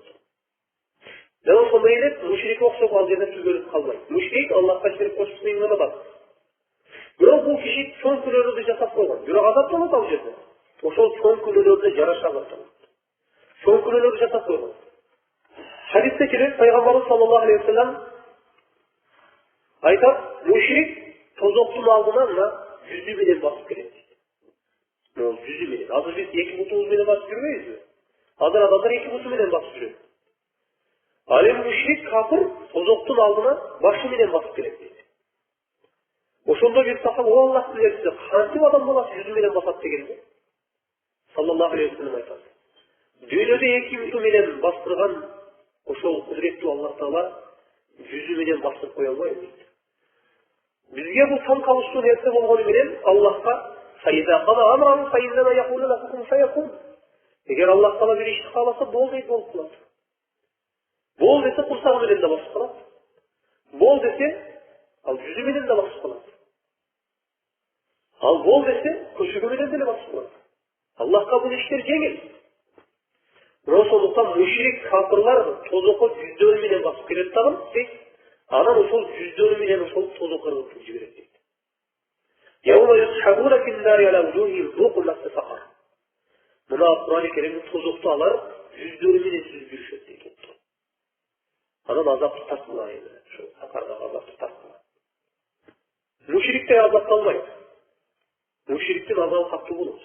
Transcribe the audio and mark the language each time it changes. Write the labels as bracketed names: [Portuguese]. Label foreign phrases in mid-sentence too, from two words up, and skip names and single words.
[Kyrgyz] Жана ошондой эле мушрикке окшоп ал жерде түбөлүп калбайт. Мушрик Аллахка ширк кошуп сыйынат. Бирок бул киши чоң күнөөлөрдү жасап койгон. Бирок азапталат ал жерде. Ошол чоң күнөөлөрдү жараша азапталат. Чоң күнөөлөрдү жасап койгон. Хадисте келет, пайгамбарыбыз [Arabic] صلى الله عليه وسلم [Kyrgyz] айтат, мушрик тозоктун алдына мына жүзү менен басып келет. Жүзү менен. Азыр биз эки бутубуз менен басып жүрбөйбүзбү? Азыр адамдар эки буту менен басып жүрөт. Ал эми мушрик капыр тозоктун алдына башы менен басып келет дейт. Ошондо бир сахаба Аллахтын элчиси, кантип адам баласы жүзү менен басат дегенде, [Arabic] صلى الله عليه وسلم айтат. [Kyrgyz] Дүйнөдө эки буту менен бастырган ошол кудуреттүү Аллах Таала жүзү менен бастырып кое албайбы дейт. Бизге бул таң калыштуу нерсе болгону менен Аллахка эгер Аллах Таала бир ишти кааласа, бол дейт, болуп калат. Бол десе курсагы менен да басып калат. Бол десе ал жүзү менен да басып калат. Ал бол десе, көшөгө менен деле басып болот. Аллахка бул иштер жеңил. Ошондуктан мушрик кафырлар тозокко жүздөрү менен басып келет дагы дейт. Анан ошол жүздөрү менен ошол тозокко ыргытып жиберет дейт. [Arabic] يوم يسحبون في النار على وجوههم ذوقوا مس سقر. [Kyrgyz] Мына Кур'ан-ы Керимде тозокту алар жүздөрү менен сүзүп жүрүшөт дейт. Анан азапты тартмай, ошо сакардагы азапты тартмай. Мушриктер азапталбайт. Мушриктин азабы катуу болот.